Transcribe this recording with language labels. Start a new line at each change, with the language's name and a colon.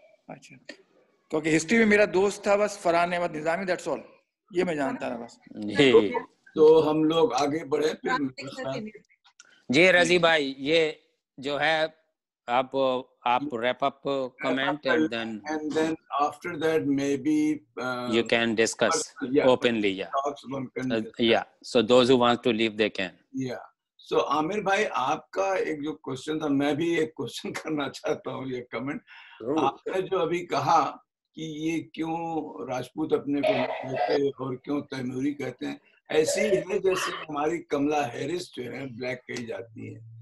Hindi: अच्छा, क्योंकि हिस्ट्री में मेरा दोस्त था बस फरहान अहमद निजामी,
English: that's all,
Hindi: ये मैं जानता था बस। तो हम लोग आगे बढ़े फिर। जी रजी भाई, ये जो है आप
English: wrap up comment and then after that maybe you can discuss openly. Yeah, so those who want to leave they can.
Hindi: So Aamir भाई, आपका एक जो क्वेश्चन था, मैं भी एक क्वेश्चन करना चाहता हूँ। ये कमेंट आपने जो अभी कहा कि ये क्यों राजपूत अपने को कहते और क्यों तैमूरी कहते हैं, ऐसी है जैसे हमारी कमला हैरिस जो है ब्लैक कही जाती है।